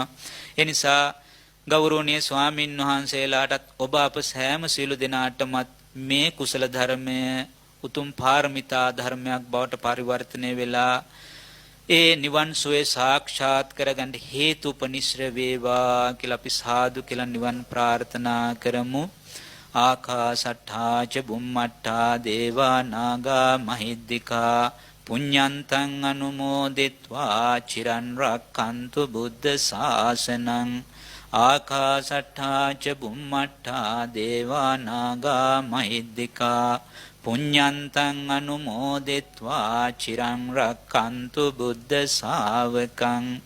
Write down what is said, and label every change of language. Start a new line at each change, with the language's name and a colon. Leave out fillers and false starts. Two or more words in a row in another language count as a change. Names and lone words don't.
Sinhala: ඒ නිසා ගෞරවනීය ස්වාමින් වහන්සේලාටත් ඔබ අප සෑම සියලු දෙනාටමත් මේ කුසල ධර්මය උතුම් පාරමිතා ධර්මයක් බවට පරිවර්තනය වෙලා ඒ නිවන් සුවේ සාක්ෂාත් කරගන්න හේතු උපනිශ්‍ර වේවා කියලා අපි සාදු කියලා නිවන් ප්‍රාර්ථනා කරමු.
Pali: ආකාසට්ඨා ච බුම්මට්ඨා දේවා නාග මහිද්దికා පුඤ්ඤන්තං අනුමෝදිත්වා චිරන් රක්ඛන්තු බුද්ධ ශාසනං. ආකාසට්ඨා ච බුම්මට්ඨා දේවා නාග මහිද්దికා පුඤ්ඤන්තං අනුමෝදිත්වා චිරං රක්ඛන්තු බුද්ධ ශාවකං.